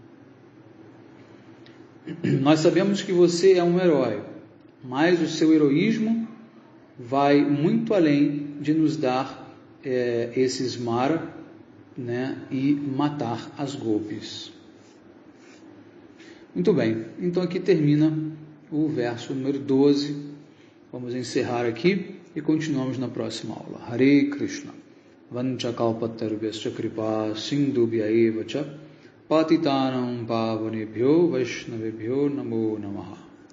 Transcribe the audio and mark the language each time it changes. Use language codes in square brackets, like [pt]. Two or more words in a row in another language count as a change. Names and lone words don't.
[pt] Nós sabemos que você é um herói, mas o seu heroísmo vai muito além de nos dar esse Smara, né, e matar as gopis. Muito bem, então aqui termina o verso número 12. Vamos encerrar aqui e continuamos na próxima aula. Hare Krishna. [sa] Vanchakalpatarubhyascha kripa sindhubhya eva cha patitanam pavanebhyo vaishnavebhyo namo namaha.